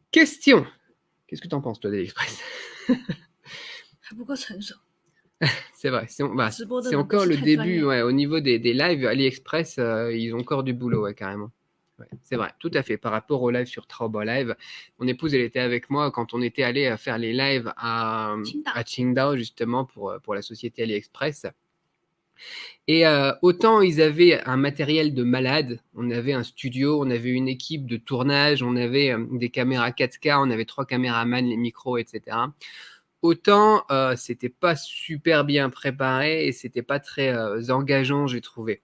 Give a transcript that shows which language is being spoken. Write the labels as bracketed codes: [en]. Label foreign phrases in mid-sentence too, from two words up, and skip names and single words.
[fr] Question. Qu'est-ce que tu en penses, toi, d'AliExpress? [zh] 还不够成熟， [fr] C'est vrai, c'est [zh] 直播的 [fr] c'est [zh] 人不 [fr] encore [zh] 是 [fr] le [zh] 太专 [fr] début, [zh] 业。 [fr] ouais, au niveau des lives AliExpress, ils ont encore du boulot, ouais, carrément. Ouais, c'est vrai, tout à fait. Par rapport au live sur Taobao Live, mon épouse, elle était avec moi quand on était allé faire les lives à 青岛 Qingdao, justement, pour la société AliExpress. Et autant ils avaient un matériel de malade, on avait un studio, on avait une équipe de tournage, on avait des caméras 4K, on avait 3 caméramans, les micros, etc. Autant c'était pas super bien préparé et c'était pas très engageant, j'ai trouvé.